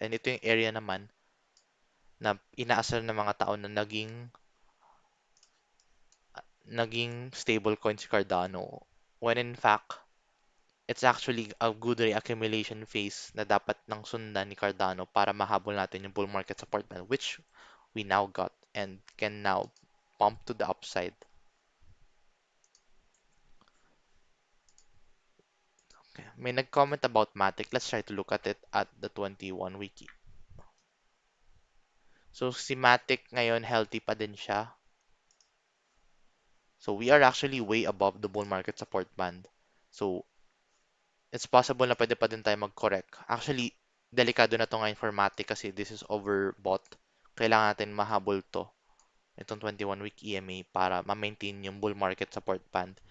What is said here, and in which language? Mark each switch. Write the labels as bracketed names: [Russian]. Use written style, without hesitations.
[Filipino] And ito yung area naman na inaasar ng mga tao na naging stable coin si Cardano. [English] When in fact, it's actually a good reaccumulation phase [Filipino] na dapat nang sundan ni Cardano para mahabol natin yung [English] bull market support band, which we now got and can now pump to the upside. Okay. [Filipino] May nag-comment about Matic. [English] Let's try to look at it at the 21 wiki. [Filipino] So si Matic ngayon healthy pa din siya. [English] So we are actually way above the bull market support band. So it's possible [Filipino] na pwede pa din tayo mag-correct. Actually, delikado na to ngayon for Matic kasi [English] this is overbought. [Filipino] Kailangan natin mahabol to, itong 21-week EMA para ma-maintain yung bull market support band.